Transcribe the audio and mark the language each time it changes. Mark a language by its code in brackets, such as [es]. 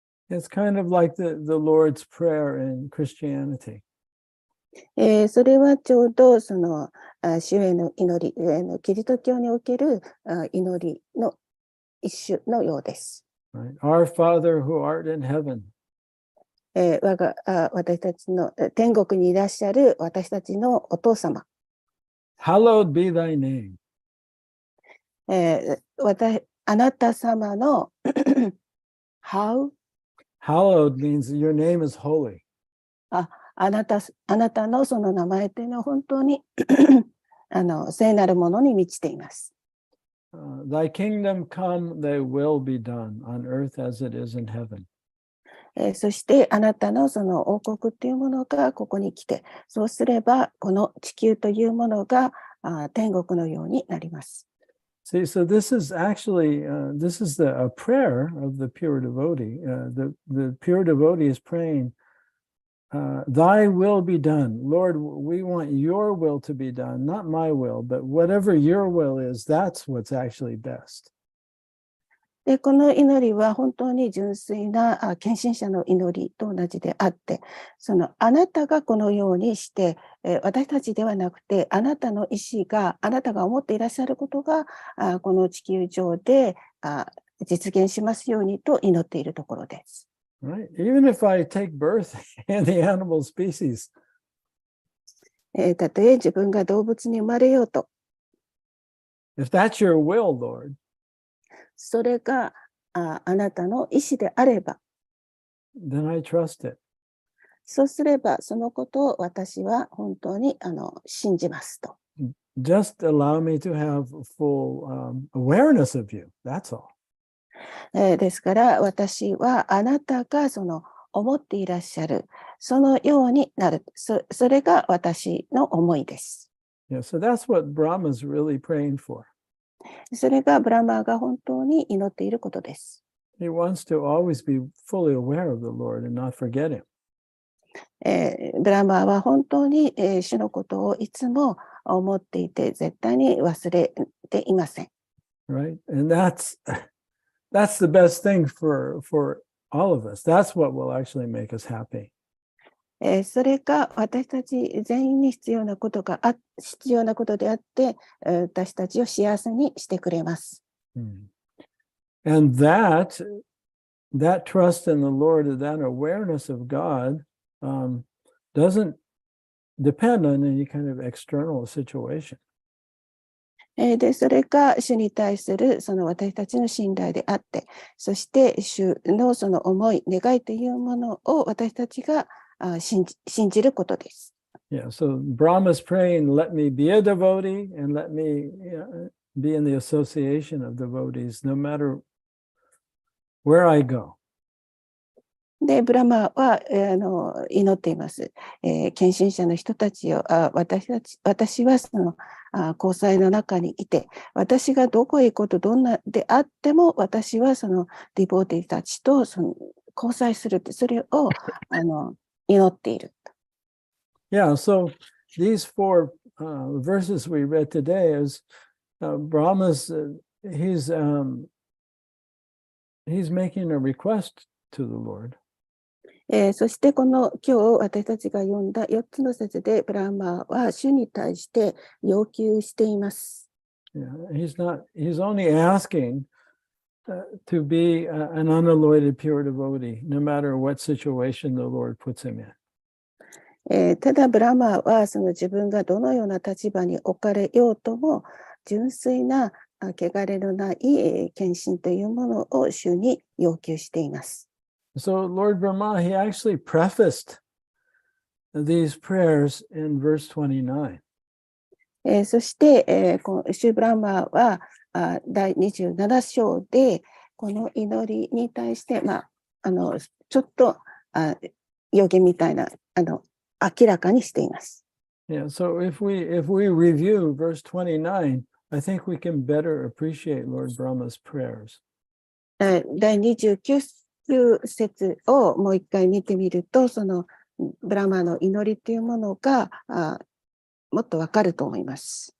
[en] It's kind of like the Lord's Prayer in Christianity. [ja] それはちょうど主への祈り、キリスト教における祈りの一種のようです。 [en] Right? Our Father who art in heaven. [ja] 私たちの天国にいらっしゃる私たちのお父様。 [en] Hallowed be thy name. [ja] あなた様のHallowed [en] means your name is holy. [ja] あなたのその名前というのは本当に聖なるものに満ちています。 [en] Thy kingdom come, thy will be done on earth as it is in heaven. [ja] そしてあなたのその王国というものがここに来て、そうすればこの地球というものが天国のようになります。 [en] See, so this is actually, this is a prayer of the pure devotee. The pure devotee is praying, thy will be done. Lord, we want your will to be done, not my will, but whatever your will is, that's what's actually best. [ja] でこの祈りは本当に純粋な献身者の祈りと同じであって、あなたがこのようにして、私たちではなくて、あなたの意思が、あなたが思っていらっしゃることが、この地球上で実現しますようにと祈っているところです。 [en] Right? Even if I take birth in the animal species. [ja] たとえ自分が動物に生まれようと。 [en] If that's your will, Lord. [ja] それがあなたの意思であれば、 [en] then I trust it. [ja] そうすればそのことを私は本当に信じますと。 [en] Just allow me to have full awareness of you. That's all. [ja] ですから私はあなたが思っていらっしゃるそのようになる。それが私の思いです。 [en] Yeah, so that's what Brahma is really praying for. [ja] それがブラマーが本当に祈っていることです。 [en] He wants to always be fully aware of the Lord and not forget him. [ja] ブラマーは本当に、主のことをいつも思っていて、絶対に忘れていません。 [en] Right? And that's the best thing for all of us. That's what will actually make us happy. [ja] それが私たち全員に必要なことであって、私たちを幸せにしてくれます。 [en] And that trust in the Lord, that awareness of God, doesn't depend on any kind of external situation. [ja] で、それが主に対するその私たちの信頼であって、そして主のその思い、願いというものを私たちが信じることです。 [en] Yeah, so Brahma's praying, let me be a devotee and let me be in the association of devotees no matter where I go. [ja] で、ブラマは祈っています。献身者の人たちを、私はその交際の中にいて、私がどこへ行くことどんなであっても、私はそのディボーティたちとその交際するって、それを祈っている。 [en] Yeah, so these four verses we read today is Brahma's, he's making a request to the Lord. [ja] そしてこの今日私たちが読んだ4つの説でブラマーは主に対して要求しています。 [en] Yeah, he's only asking to be an unalloyed pure devotee, no matter what situation the Lord puts him in. [ja] ただブラマーはその自分がどのような立場に置かれようとも純粋な汚れのない献身というものを主に要求しています。 [en] So Lord Brahma, he actually prefaced these prayers in verse 29. [ja] そして、シュブラマーは第27章でこの祈りに対して、ちょっと予言みたいな明らかにしています。 [en] Yeah, so if we review verse 29, I think we can better appreciate Lord Brahma's prayers. [ja] 第29節をもう一回見てみると、そのブラマーの祈りというものがもっとわかると思います。